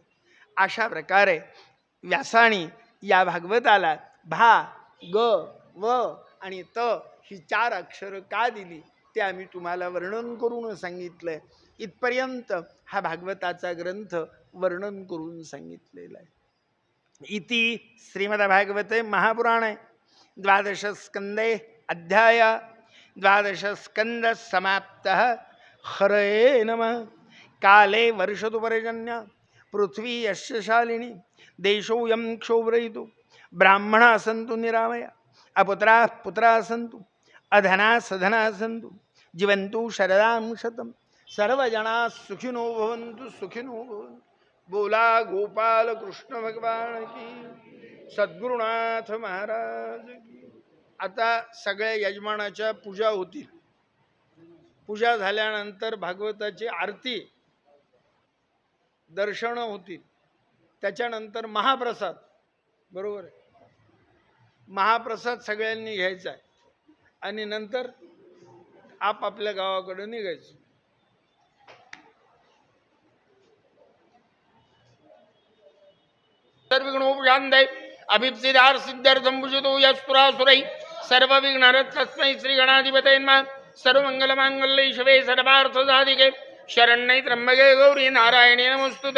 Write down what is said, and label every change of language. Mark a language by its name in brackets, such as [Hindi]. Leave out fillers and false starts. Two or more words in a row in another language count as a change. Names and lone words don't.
[Marathi] अशा प्रकारे व्यासानी या भागवताला भा, ग, व आणि त ही 4 अक्षर का दिली ते आम्ही तुम्हाला वर्णन करून सांगितलंय. इथपर्यंत हा भागवताचा ग्रंथ वर्णन करून सांगितलेला आहे. [Sanskrit] इति श्रीमद्भागवते महापुराणे 12 स्कंदे अध्याय 12 स्कंद समाप्तः. हरये नमः. काले वर्षतु पर्जन्य पृथ्वी यस्य शालिनी देशोऽयं क्षोभ्रयितु ब्राह्मणाः सन्तु निरामया अपुत्राः पुत्राः सन्तु अधनाः सधनाः सन्तु जीवन्तु शरदां शतं सर्वजनाः सुखिनो भवन्तु सुखिनो भवन्तु. [Marathi] बोला गोपाल कृष्ण [Hindi] भगवान की, [Marathi] सद्गुरुनाथ [Hindi] महाराज की. [Marathi] आता सगळ्या यजमानाच्या पूजा होतील. पूजा झाल्यानंतर भागवताची आरती, दर्शन होतील. त्याच्यानंतर महाप्रसाद, बरोबर आहे, महाप्रसाद सगळ्यांनी घ्यायचा आहे आणि नंतर आपापल्या गावाकडे निघायचं. [Sanskrit] सर्वविघ्नोपशान्तये अभिप्सिदार सिद्ध्यर्थं पूजितो यस्पुरासुरैः सर्वविघ्नहरः तस्मै श्रीगणाधिपतये नमः. सर्वमङ्गलमाङ्गल्ये शिवे सर्वार्थसाधिके शरण्ये त्र्यम्बके गौरी नारायणे नमोस्तुते.